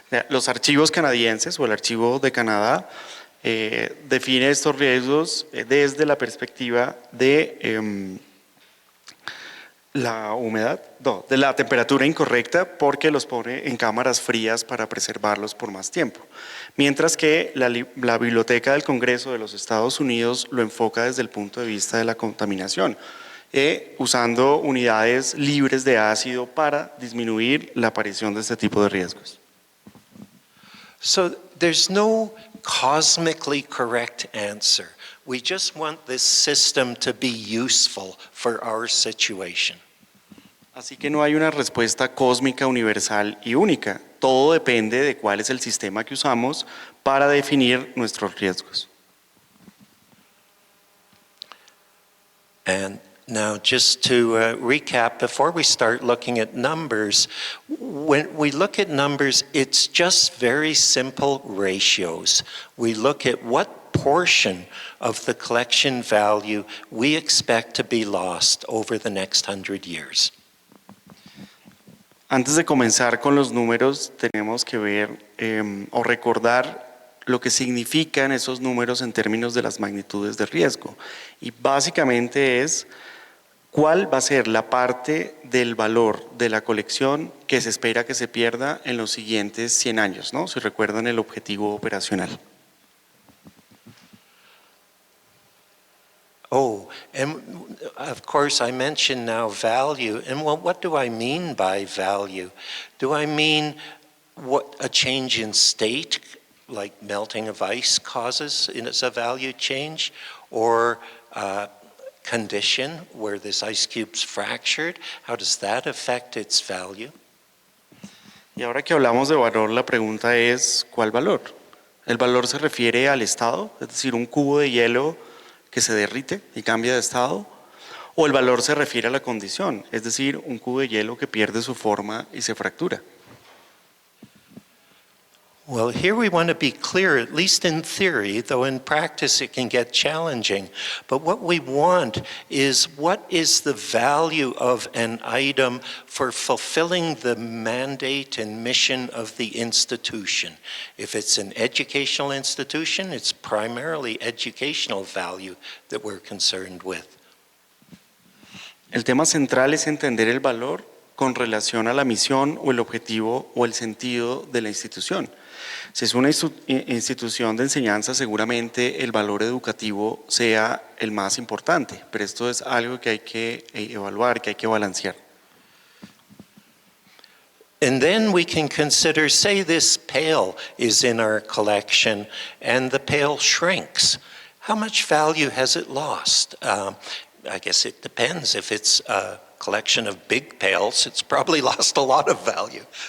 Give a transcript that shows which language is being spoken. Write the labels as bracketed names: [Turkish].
[Spanish] Los archivos canadienses o el archivo de Canadá define estos riesgos desde la perspectiva de la humedad, no, de la temperatura incorrecta, porque los pone en cámaras frías para preservarlos por más tiempo. Mientras que la Biblioteca del Congreso de los Estados Unidos lo enfoca desde el punto de vista de la contaminación, usando unidades libres de ácido para disminuir la aparición de este tipo de riesgos. [English] So there's no cosmically correct answer. We just want this system to be useful for our situation. [Spanish] Así que no hay una respuesta cósmica, universal y única. Todo depende de cuál es el sistema que usamos para definir nuestros riesgos. [English] And now just to recap, before we start looking at numbers, when we look at numbers, it's just very simple ratios. We look at what portion of the collection value we expect to be lost over the next 100 years. [Spanish] Antes de comenzar con los números, tenemos que ver o recordar lo que significan esos números en términos de las magnitudes de riesgo. Y básicamente es cuál va a ser la parte del valor de la colección que se espera que se pierda en los siguientes 100 años, ¿no? Si recuerdan el objetivo operacional. [English] Oh, and of course I mentioned now value, and well, what do I mean by value? Do I mean what a change in state, like melting of ice causes as a value change, or condition where this ice cube's fractured, how does that affect its value? [Spanish] Y ahora que hablamos de valor, la pregunta es, ¿cuál valor? ¿El valor se refiere al estado, es decir, un cubo de hielo que se derrite y cambia de estado? ¿O el valor se refiere a la condición, es decir, un cubo de hielo que pierde su forma y se fractura? [English] Well, here we want to be clear, at least in theory, though in practice it can get challenging. But what we want is, what is the value of an item for fulfilling the mandate and mission of the institution? If it's an educational institution, it's primarily educational value that we're concerned with. [Spanish] El tema central es entender el valor con relación a la misión o el objetivo o el sentido de la institución. Si es una institución de enseñanza, seguramente el valor educativo sea el más importante, pero esto es algo que hay que evaluar, que hay que balancear. [English] And then we can consider, say this pail is in our collection and the pail shrinks. How much value has it lost? I guess it depends. If it's a collection of big pails, it's probably lost a lot of value.